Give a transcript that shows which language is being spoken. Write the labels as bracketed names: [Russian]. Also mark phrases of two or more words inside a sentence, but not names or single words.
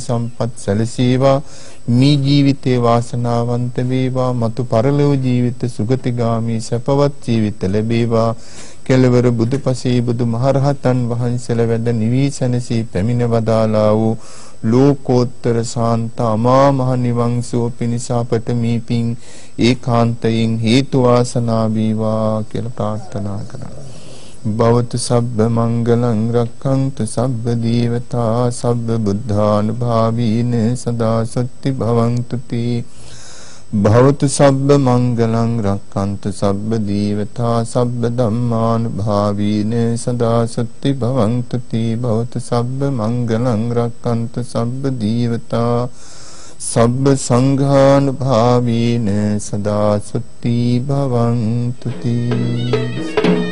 [Sinhala] සම්පත් සැලසේවා මේ ජීවිතේ වාසනාවන්ත වේවා මතු පරලොව ජීවිත සුගතිගාමී සපවත් ජීවිත ලැබේවා කෙලවර බුදුපසේ බුදුමහරහතන් වහන්සේලා වැඩ නිවිසනසී පැමිණ වදාලා වූ ලෝකෝත්තර සාන්ත අමා මහ නිවන් සුව පිණිස අපට මේ පින් ඒකාන්තයෙන් හේතු වාසනා වේවා කියලා ප්‍රාර්ථනා කරා. [Pali] භවතු සබ්බ මංගලං රක්ඛන්තු සබ්බ දීවතා සබ්බ බුද්ධානුභාවීන සදා සත්‍ති භවන්තු තී භවතු සබ්බ මංගලං රක්ඛන්තු සබ්බ දීවතා සබ්බ ධම්මානුභාවීන සදා සත්‍ති භවන්තු තී භවතු සබ්බ මංගලං රක්ඛන්තු සබ්බ දීවතා සබ්බ සංඝානුභාවීන සදා සත්‍ති භවන්තු තී